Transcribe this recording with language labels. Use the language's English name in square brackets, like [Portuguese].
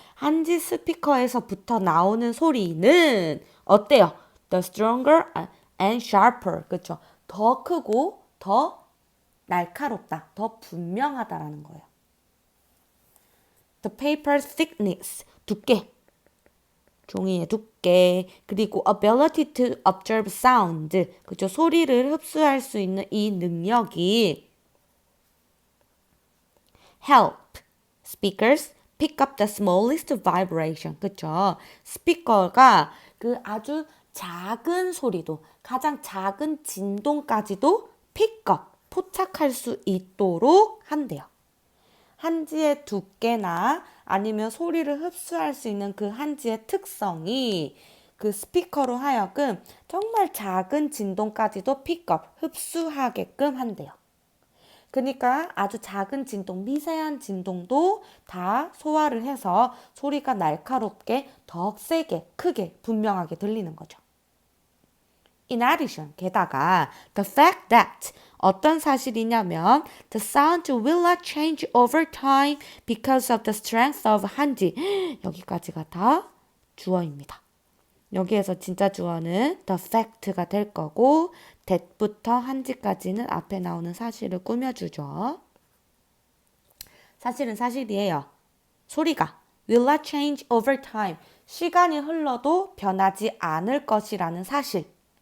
[Korean] 한지 스피커에서부터 나오는 소리는 어때요? [English] The stronger and sharper, [Korean] 그죠? 더 크고 더 날카롭다, 더 분명하다라는 거예요. [English] The paper's thickness, [Korean] 두께, 종이의 두께, 그리고 [English] ability to observe sound, [Korean] 그죠? 소리를 흡수할 수 있는 이 능력이 [English] help speakers pick up the smallest vibration, [Korean] 그죠? 스피커가 그 아주 작은 소리도, 가장 작은 진동까지도 [English] pick up, [Korean] 포착할 수 있도록 한대요. 한지의 두께나 아니면 소리를 흡수할 수 있는 그 한지의 특성이 그 스피커로 하여금 정말 작은 진동까지도 픽업, 흡수하게끔 한대요. 그러니까 아주 작은 진동, 미세한 진동도 다 소화를 해서 소리가 날카롭게 더 세게, 크게, 분명하게 들리는 거죠. [English] In addition, [Korean] 게다가 [English] the fact that [Korean] 어떤 사실이냐면 [English] the sound will not change over time because of the strength of 한지. [Korean] 여기까지가 다 주어입니다. 여기에서 진짜 주어는 the fact가 될 거고 that부터 한지까지는 앞에 나오는 사실을 꾸며주죠. 사실은 사실이에요. 소리가 [English] will not change over time. [Korean] 시간이 흘러도 변하지 않을 것이라는 사실.